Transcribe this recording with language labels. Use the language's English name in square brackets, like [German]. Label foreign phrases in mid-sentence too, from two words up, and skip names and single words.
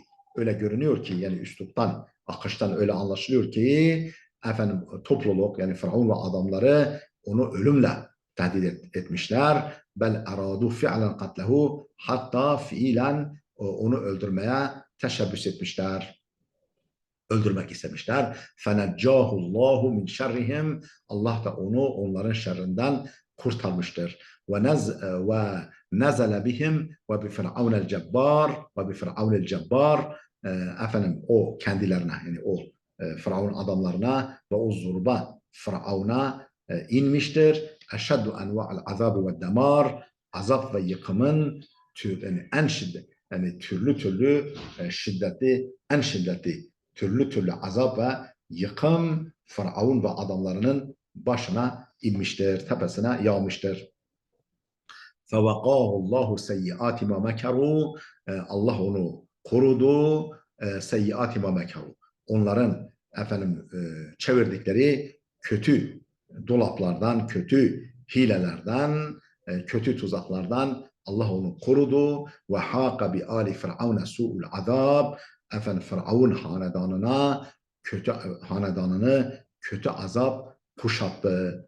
[Turkish] Öyle görünüyor ki, yani üsluptan, akıştan öyle anlaşılıyor ki efendim topluluk, yani Firavun ve adamları onu ölümle tehdit etmişler. [Arabic] بل أرادوا فعلا قتله, [Turkish] hatta fiilen onu öldürmeye teşebbüs etmişler. Öldürmek istemişler. [Arabic] فَنَجَّاهُ اللّٰهُ مِنْ شَرِّهِمْ. [Turkish] Allah da onu onların şerrinden kurtarmıştır. [Arabic] وَنَزَلَ بِهِمْ وَبِفِرْعَوْنَ الْجَبَّارِ وَبِفِرْعَوْنَ الْجَبَّارِ. [Turkish] Efendim o kendilerine, yani o Firavun adamlarına ve o zorba Firavun'a inmiştir. [Arabic] أشد أنواع العذاب والدمار. [Turkish] Azap ve yıkımın yani en şiddet, yani türlü şiddetli, en şiddetli türlü azap ve yıkım Firavun ve adamlarının başına inmiştir, tepesine yağmıştır. [Arabic] فَوَقَاهُ اللّٰهُ سَيِّئَاتِ مَا مَكَرُوا. [Turkish] Allah onu korudu. [Arabic] سَيِّئَاتِ مَا مَكَرُوا. [Turkish] Onların efendim çevirdikleri kötü dolaplardan, kötü hilelerden, kötü tuzaklardan Allah onu korudu. [Arabic] وحاق بآل فرعون سوء العذاب. [Turkish] Efendim Firavun hanedanını kötü azap kuşattı.